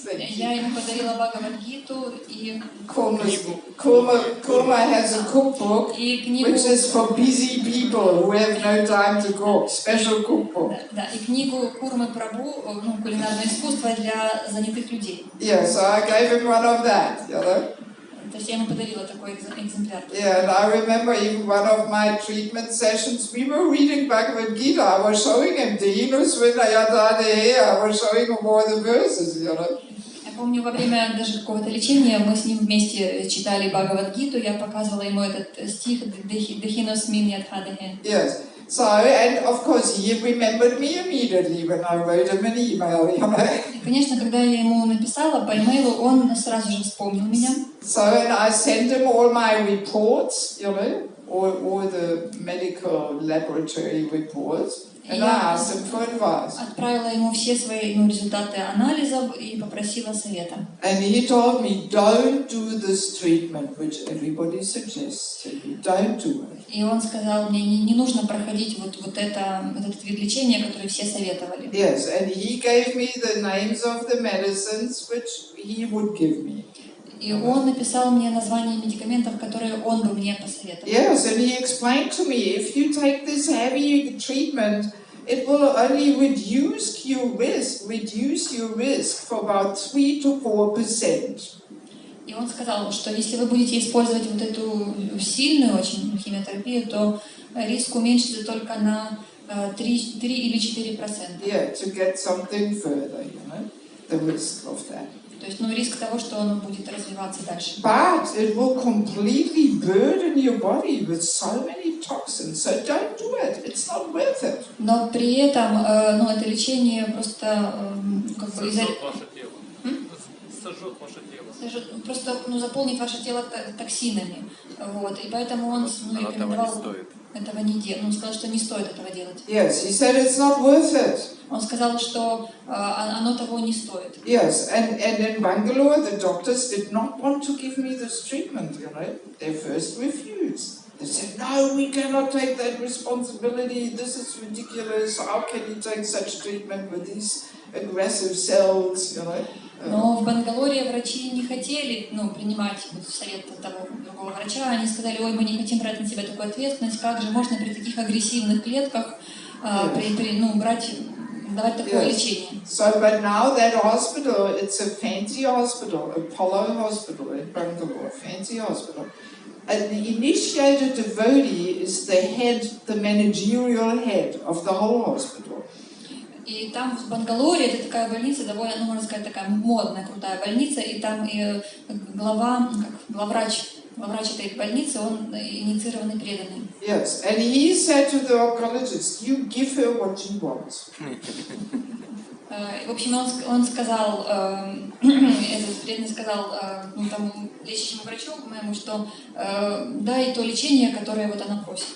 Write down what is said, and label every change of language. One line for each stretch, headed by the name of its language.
Russian: Я ему подарила Бхагавад-гиту и
English: Kurma has a cookbook which is for busy people who have no time to cook, special cookbook.
Russian: Да, и книгу Курмы Прабху, ну, кулинарное искусство для занятых людей.
English: Yeah, so I gave him one of that, you know.
Russian: То есть я ему подарила такой экземпляр.
English: Yeah, and I remember even one of my treatment sessions, we were reading Bhagavad Gita. I was showing him Dinu Svinayatane, I was showing him all the verses, you know.
Russian: Я помню, во время даже какого-то лечения мы с ним вместе читали Бхагавад-гиту, я показывала ему этот стих Дехинос Миньядхадехе.
English: Yes. So, and of course, he remembered me immediately when I wrote him an email, you know.
Russian: И, конечно, когда я ему написала по имейлу, он сразу же вспомнил меня.
English: So, and I sent him all my reports, you know, all the medical laboratory reports, and I asked him for advice.
Russian: Отправила ему все свои результаты анализов и попросила совета.
English: And he told me, don't do this treatment which everybody suggests to you. Don't do it.
Russian: И он сказал мне, не нужно проходить вот этот вид лечения, который все советовали.
English: Yes, and he gave me the names of the medicines which he would give me.
Russian: И он написал мне названия медикаментов, которые он бы мне посоветовал.
English: Yes, and he explained to me, if you take this heavy treatment, it will only reduce your risk for about 3 to 4%.
Russian: И он сказал, что если вы будете использовать вот эту сильную очень химиотерапию, то риск уменьшится только на 3 или 4%.
English: Yeah, to get something further, you know, the risk of that.
Russian: То есть, риск того, что он будет развиваться дальше.
English: But it will completely burden your body with so many toxins, so don't do it. It's not worth it.
Russian: Но при этом, это лечение просто сожжет ваше тело. Сожжет ваше тело. Просто заполнит ваше тело токсинами. Вот. И поэтому он рекомендовал этого не делать. Он сказал, что не стоит этого делать.
English: Yes, he said it's not worth it.
Russian: Он сказал, что оно того не стоит.
English: Yes, and in Bangalore, the doctors did not want to give me this treatment, you know. They first refused. They said, no, we cannot take that responsibility. This is ridiculous. How can you take such treatment with these aggressive cells, you know?
Russian: Но в Бангалоре врачи не хотели принимать совет того другого врача. Они сказали, ой, мы не хотим брать на себя такую ответственность. Как же можно при таких агрессивных клетках давать такое лечение?
English: So, but now that hospital, it's a fancy hospital, Apollo Hospital in Bangalore, fancy hospital. And the initiated devotee is the managerial head of the whole hospital.
Russian: И там в Бангалоре это такая больница, довольно, можно сказать, такая модная, крутая больница, и там и главврач этой больницы, он инициированный преданный.
English: Yes, and he said to the oncologist, you give her what she wants.
Russian: В общем, он сказал, этот преданный сказал тому лечащему врачу моему, что дай то лечение, которое вот она просит.